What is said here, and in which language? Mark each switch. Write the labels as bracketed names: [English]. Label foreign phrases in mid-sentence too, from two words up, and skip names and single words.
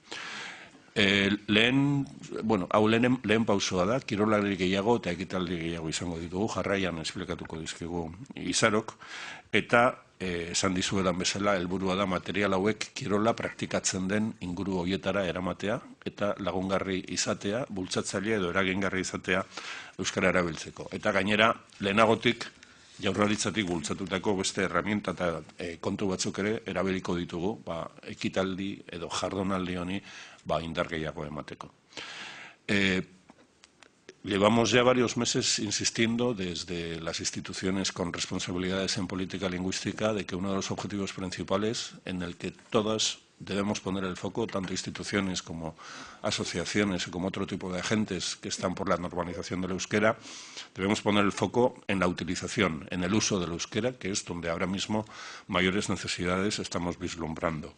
[Basque] Lehen pausoa da, kirolari gehiago eta ekitaldi gehiago izango ditugu, jarraian esplikatuko dizkigu Izarok, eta esan dizuedan bezala, helburua da material hauek kirola praktikatzen den inguru horietara eramatea eta lagungarri izatea, bultzatzailea edo eragingarri izatea euskara erabiltzeko. Eta gainera, lehenagotik, Jaurlaritzatik bultzatutako beste herramienta eta kontu batzuk ere erabiliko ditugu, ekitaldi edo jardunaldi honi indar gehiago emateko. [Spanish] Llevamos ya varios meses insistiendo desde las instituciones con responsabilidades en política lingüística de que uno de los objetivos principales en el que todas debemos poner el foco, tanto instituciones como asociaciones o como otro tipo de agentes que están por la normalización del euskera, debemos poner el foco en la utilización, en el uso del euskera, que es donde ahora mismo mayores necesidades estamos vislumbrando.